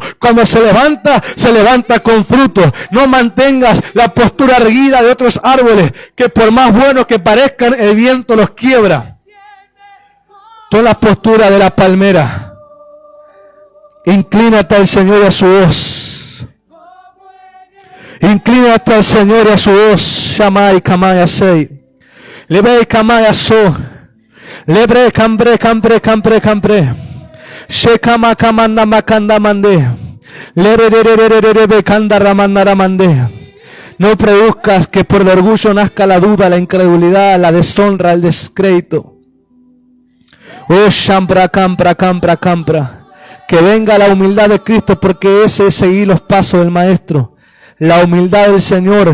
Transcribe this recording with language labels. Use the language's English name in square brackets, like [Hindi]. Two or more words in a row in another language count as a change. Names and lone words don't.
[Spanish] Cuando se levanta con fruto. No mantengas la postura erguida de otros árboles, que por más buenos que parezcan, el viento los quiebra. Toma la postura de la palmera. Inclínate al Señor y a su voz. Inclínate al Señor y a su voz. Shamay kamaya sei. Lebe kamaya so. Lebre cambre. Shekama kamanda makanda mande. Lebe kanda ramanda mande. No produzcas que por el orgullo nazca la duda, la incredulidad, la deshonra, el descrédito. Oh shambra campra. Que venga la humildad de Cristo, porque ese es seguir los pasos del Maestro. La humildad del Señor.